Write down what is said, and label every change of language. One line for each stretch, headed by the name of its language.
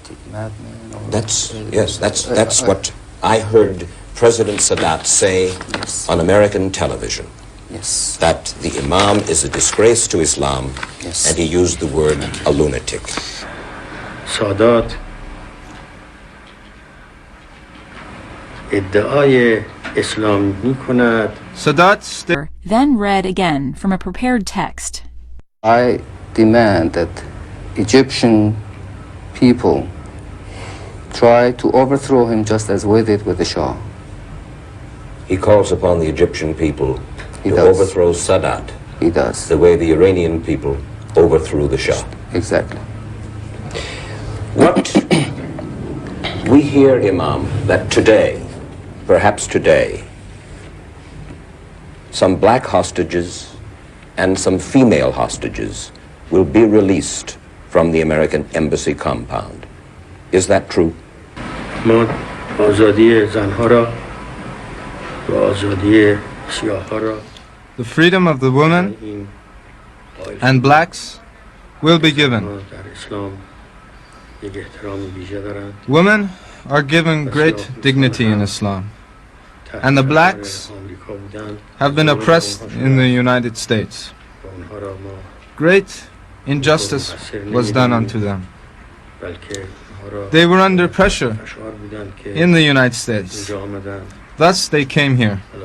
English: That's what I heard President Sadat say on American television. Yes. That the Imam is a disgrace to Islam, yes. And he used the word a lunatic.
Persian: سادات ادعای اسلام می کند
English: Sadat then read again from a prepared text. I demand that Egyptian people try to overthrow him just as we did with the Shah. He calls upon the Egyptian people to overthrow Sadat. He does. The way the Iranian people overthrew the Shah. Exactly. What we hear, Imam, that today, perhaps today, some black hostages and some female hostages will be released from the American embassy compound. Is that true?
Persian: ما آزادی زنها را و آزادی سیاه‌ها را
English: the freedom of the women and blacks will be given.
Persian: در اسلام یک احترام ویژه دارند.
English: Women are given great dignity in Islam, and the blacks have been oppressed in the United States. Great injustice was done unto them. They were under pressure in the United States. Thus they came here.